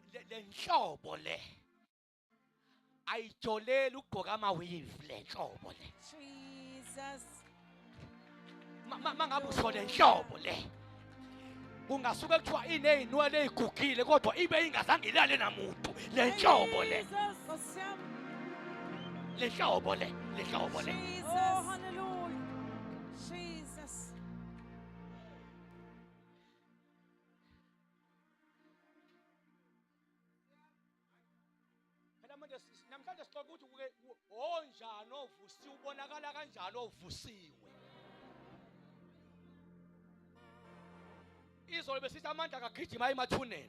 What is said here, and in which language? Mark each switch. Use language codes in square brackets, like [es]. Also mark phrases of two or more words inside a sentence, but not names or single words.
[zu] Le nhlobo le ayijoleli ukugqoka amaweave, le nhlobo le. Jesus. Mangabe usho le nhlobo le. Kungasuke kuthiwa ineyinwele ezigugile kodwa ibe ingazange ilale namuntu. Le nhlobo le. Jesus. Nkosi yami. Le nhlobo le. Le nhlobo le. Jesus. Oh, hallelujah. Jesus. Phela manje namhlanje sixoxa ukuthi onjani ovusiwe ubonakala kanjani ovusiwe. Izolo besithi amandla akagijima emathuneni.